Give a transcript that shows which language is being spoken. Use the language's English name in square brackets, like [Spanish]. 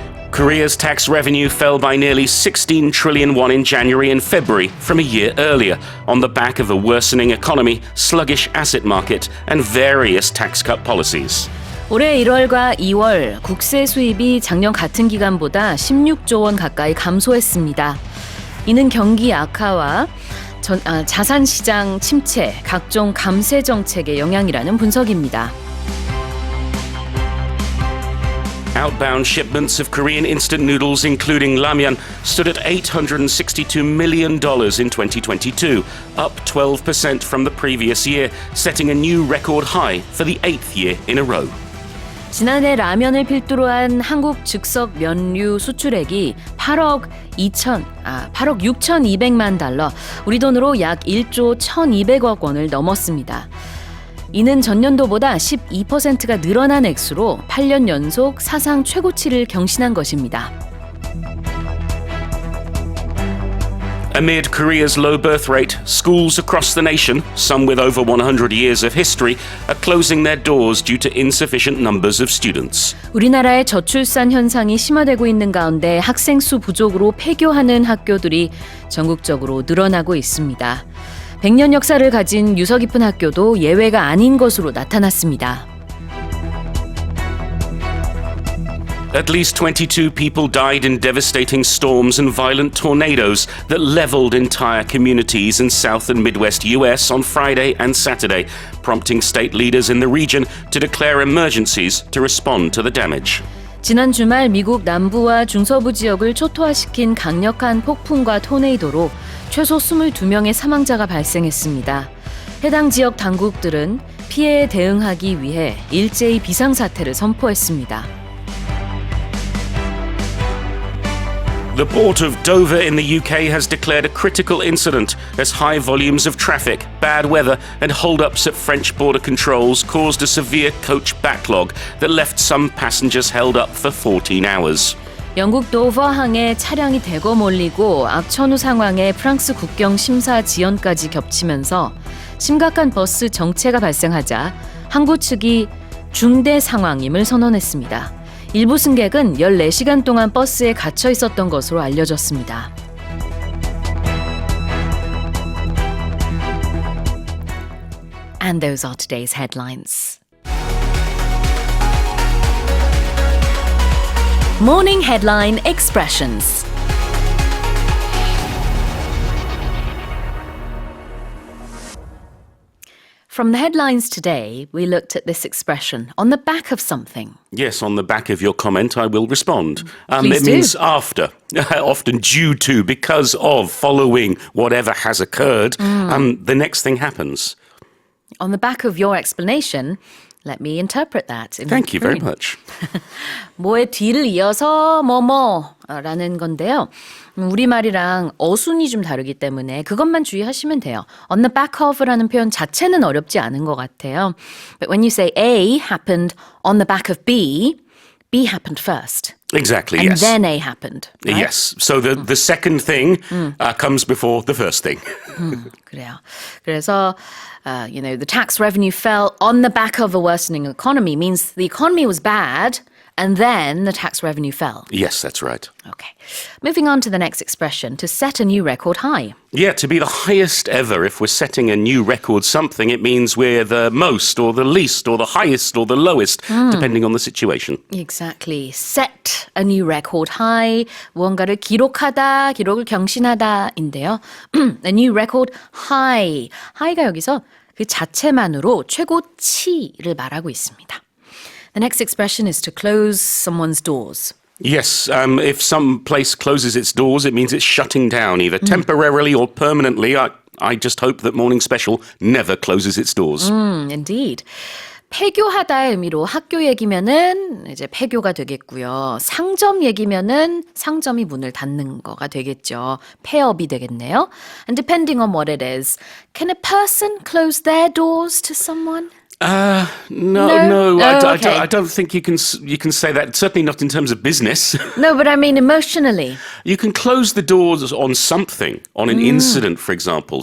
[English] Korea's tax revenue fell by nearly 16 trillion won in January and February from a year earlier on the back of a worsening economy, sluggish asset market, and various tax cut policies. [Korean] 올해 1월과 2월 국세 수입이 작년 같은 기간보다 16조 원 가까이 감소했습니다. 이는 경기 악화와 자산시장 침체, 각종 감세 정책의 영향이라는 분석입니다. [English] Outbound shipments of Korean instant noodles, including ramyeon, stood at $862 million in 2022, up 12% from the previous year, setting a new record high for the 8th year in a row. [Korean] 지난해 라면을 필두로 한 한국 즉석 면류 수출액이 8억 6,200만 달러, 우리 돈으로 약 1조 1,200억 원을 넘었습니다. 이는 전년도보다 12%가 늘어난 액수로 8년 연속 사상 최고치를 경신한 것입니다. [English] Amid Korea's low birth rate, schools across the nation, some with over 100 years of history, are closing their doors due to insufficient numbers of students. [Korean] 우리나라의 저출산 현상이 심화되고 있는 가운데 학생 수 부족으로 폐교하는 학교들이 전국적으로 늘어나고 있습니다. 100년 역사를 가진 유서 깊은 학교도 예외가 아닌 것으로 나타났습니다. [English] At least 22 people died in devastating storms and violent tornadoes that leveled entire communities in South and Midwest US on Friday and Saturday, prompting state leaders in the region to declare emergencies to respond to the damage. [Korean] 지난 주말 미국 남부와 중서부 지역을 초토화시킨 강력한 폭풍과 토네이도로 최소 22명의 사망자가 발생했습니다. 해당 지역 당국들은 피해에 대응하기 위해 일제히 비상사태를 선포했습니다. [English] The port of Dover in the UK has declared a critical incident as high volumes of traffic, bad weather, and hold-ups at French border controls caused a severe coach backlog that left some passengers held up for 14 hours. [Korean] 영국 도버항에 차량이 대거 몰리고 악천후 상황에 프랑스 국경 심사 지연까지 겹치면서 심각한 버스 정체가 발생하자 항구 측이 중대 상황임을 선언했습니다. 일부 승객은 14시간 동안 버스에 갇혀 있었던 것으로 알려졌습니다. [English] And those are today's headlines. Morning Headline Expressions. From the headlines today, we looked at this expression, on the back of something. Yes, on the back of your comment, I will respond. Please It do. means after, often due to, because of, following whatever has occurred, the next thing happens. On the back of your explanation, let me interpret that. Thank you very much. [Korean] 뭐의 뒤를 이어서 뭐뭐라는 건데요. 우리말이랑 어순이 좀 다르기 때문에 그것만 주의하시면 돼요. [English] On the back of [Korean] 라는 표현 자체는 어렵지 않은 것 같아요. [English] But when you say A happened on the back of B, B happened first. Exactly, And yes. then A happened. Right? Yes, so the second thing comes before the first thing. [Korean] 그래요. 그래서 [English] the tax revenue fell on the back of a worsening economy means the economy was bad and then the tax revenue fell. Yes, that's right. Okay. Moving on to the next expression, to set a new record high. Yeah, to be the highest ever. If we're setting a new record something, it means we're the most or the least or the highest or the lowest, depending on the situation. Exactly. Set a new record high. [Korean] 무언가를 기록하다, 기록을 경신하다인데요. [English] A new record high. [Korean] high가 여기서 그 자체만으로 최고치를 말하고 있습니다. [English] The next expression is to close someone's doors. Yes, if some place closes its doors, it means it's shutting down, either temporarily or permanently. I just hope that Morning Special never closes its doors. Indeed. [Korean] 폐교하다의 의미로 학교 얘기면은 이제 폐교가 되겠고요. 상점 얘기면은 상점이 문을 닫는 거가 되겠죠. 폐업이 되겠네요. [English] And depending on what it is, can a person close their doors to someone? No. Okay. I don't think you can say that. Certainly not in terms of business. No, but I mean emotionally. You can close the doors on something, on an incident, for example.